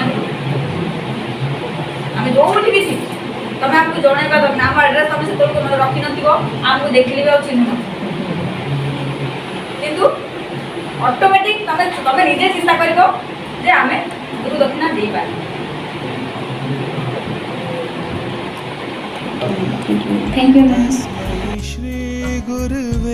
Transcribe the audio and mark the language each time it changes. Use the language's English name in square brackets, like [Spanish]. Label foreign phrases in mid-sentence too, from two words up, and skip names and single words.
[Odia] ଆମେ ଯୋଉଠି ବି ଥିବୁ ତମେ ଆମକୁ ଜଣାଇବା ଦରକାର ଆମ ଆଡ୍ରେସ୍ ତମେ ସେତେବେଳକୁ ତମେ ରଖିନଥିବ ଆମକୁ ଦେଖିଲେ ବି ଆଉ ଚିହ୍ନି ନଥିବ କିନ୍ତୁ ଅଟୋମେଟିକ୍ ତମେ ନିଜେ ଚିନ୍ତା କରିବ ଯେ ଆମେ ଗୁରୁ ଦକ୍ଷିଣା ଦେଇପାରିବା [English] Thank you, ma'am. [Hindi] श्री गुरु